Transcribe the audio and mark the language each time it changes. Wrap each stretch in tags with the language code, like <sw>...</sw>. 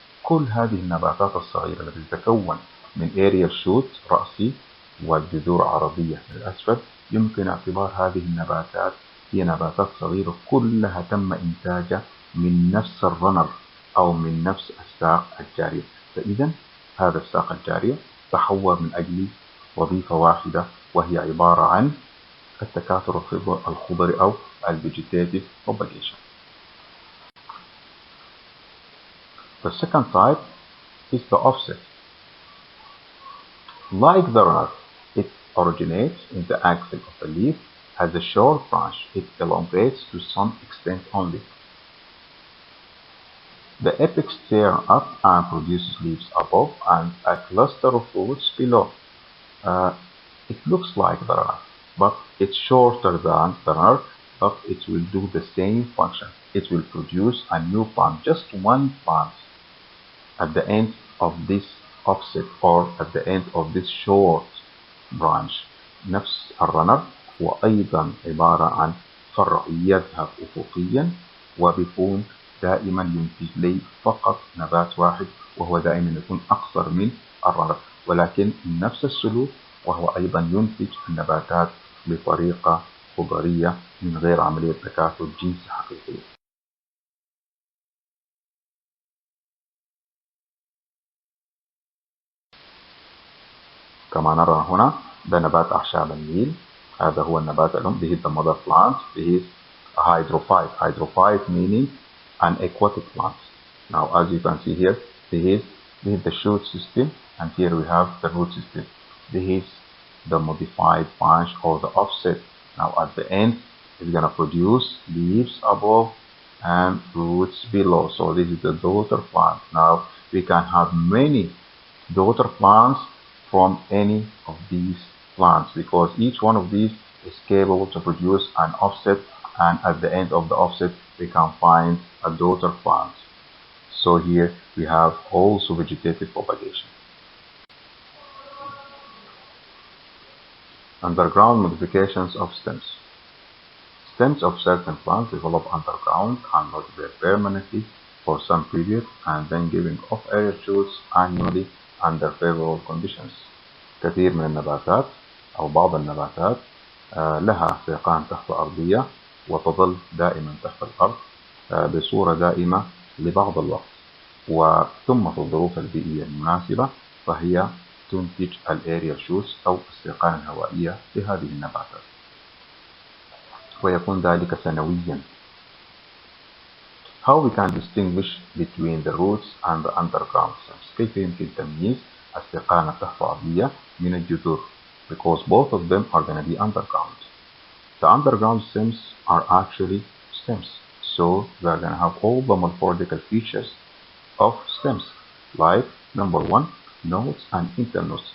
<ar>كل هذه النباتات الصغيرة التي تتكون من aerial shoot رأسي والجذور عرضية للأسفل، يمكن اعتبار هذه النباتات هي نباتات صغيرة كلها تم إنتاجها من نفس الرنر أو من نفس الساق الجارية. فإذا هذا الساق الجارية تحور من أجل وظيفة واحدة، وهي عبارة عن التكاثر الخضري أو vegetative propagation.</ar> <en>The second type is the offset. Like the runner, it originates in the axil of the leaf as a short branch. It elongates to some extent only. The apex tears up and produces leaves above and a cluster of roots below. It looks like the runner, but it's shorter than the runner, but it will do the same function. It will produce a new plant, just one plant, at the end of this offset or at the end of this short branch.</en> <ar>نفس الرنر هو أيضا عبارة عن فرع يذهب أفقيا، وبيكون دائما ينتج لي فقط نبات واحد، وهو دائما يكون أقصر من الرنر، ولكن نفس السلوك، وهو أيضا ينتج النباتات بطريقة خضرية من غير عملية تكاثر جنسي حقيقي. كما نرى هنا ده نبات أعشاب النيل. هذا هو النبات الأم.</ar> <en>This is the mother plant. This is a hydrophyte. Hydrophyte meaning an aquatic plant. Now as you can see here, this is the shoot system, and here we have the root system. This is the modified branch or the offset. Now at the end it's gonna produce leaves above and roots below. So this is the daughter plant. Now we can have many daughter plants from any of these plants, because each one of these is capable to produce an offset, and at the end of the offset we can find a daughter plant. So here we have also vegetative propagation. Underground modifications of stems. Stems of certain plants develop underground and not there permanently for some period, and then giving off aerial shoots annually under favorable conditions.</en> <ar>كثير من النباتات أو بعض النباتات لها ساقان تحت أرضية وتظل دائما تحت الأرض بصورة دائمة لبعض الوقت، وثم في الظروف البيئية المناسبة فهي تنتج الأريال شوتس أو السيقان الهوائية لهذه النباتات، ويكون ذلك سنويا.</ar> <en>How we can distinguish between the roots and the underground stems؟</en> <ar>كيف يمكن تمييز السيقان التحفظية من الجذور؟</ar> <en>Because both of them are going to be underground. The underground stems are actually stems, so they are going to have all the morphological features of stems, like number one, nodes and internodes.</en>